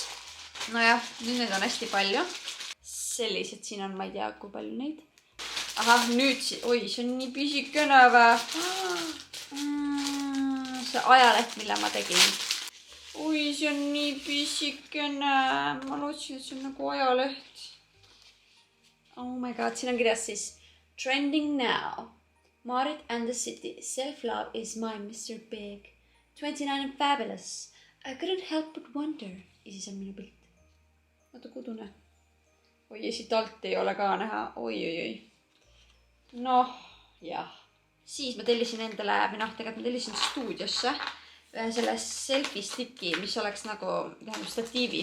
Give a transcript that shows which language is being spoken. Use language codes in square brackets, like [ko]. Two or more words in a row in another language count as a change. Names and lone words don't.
[et] Nojah, nüüd neid on hästi palju. Sellised siin on, ma ei tea, kui palju neid. Ahah, nüüd oi, see on nii pisikene vä. See ajaleht, mille ma tegin. Oi, see on nii pisikene. Ma lootsin, et see on nagu ajaleht. [en] Oh my god, [et] siin on kirjas siis [en] Trending now. Marit and the city. Self-love is my Mr. Big. 29 and fabulous. I couldn't help but wonder. [et] Ja siis on minu pilt. Vaata kudune. Oi, ja siit alt ei ole ka näha. Oi. Noh, jah. Siis ma tellisin endale, või tegelikult ma tellisin stuudiosse ühe selle [en] selfie sticki, [et] mis oleks nagu statiivi.